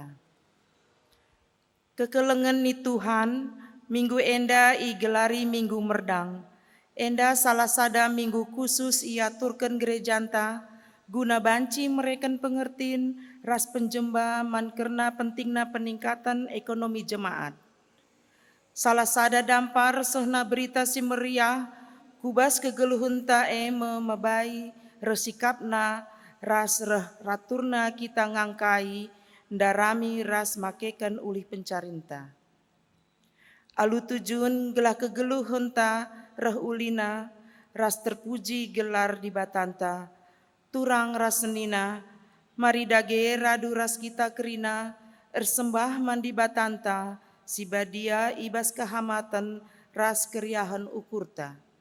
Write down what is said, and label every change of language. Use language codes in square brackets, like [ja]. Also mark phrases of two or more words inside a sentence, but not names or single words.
[btx] Kekelengan ni Tuhan, minggu enda i gelari minggu merdang. Enda salah sada minggu khusus ia turken gerejanta, guna banci mereken pengertin ras penjemba man kerna pentingna peningkatan ekonomi jemaat. Salah sada dampar sehna berita si meriah, kubas kegeluhun tae memebai resikapna ras raturna kita ngangkai, ndarami ras makekan ulih pencarinta. Alu tujun gelah kegeluhun ta reh ulina, ras terpuji gelar di batanta, turang ras senina, mari dage radu ras kita kerina, ersembah mandi batanta, si badia ibas kehamatan ras keriahan ukurta.